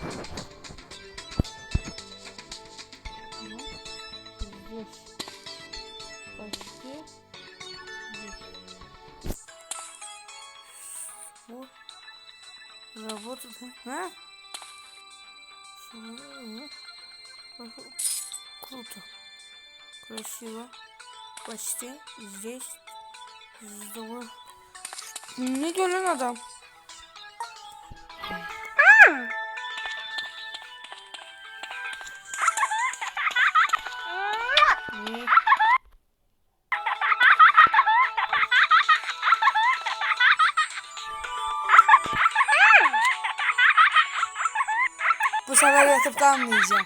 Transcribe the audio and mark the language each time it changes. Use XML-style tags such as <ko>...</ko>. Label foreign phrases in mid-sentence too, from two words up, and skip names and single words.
<tr>Bu robot ha? Şimdi круто.</tr> <ru>Красиво. Почти здесь. Здорово.</ru> <tr>Ne diyor lan adam? Ne? Bu sefer yatıp kalmayacağım.</tr>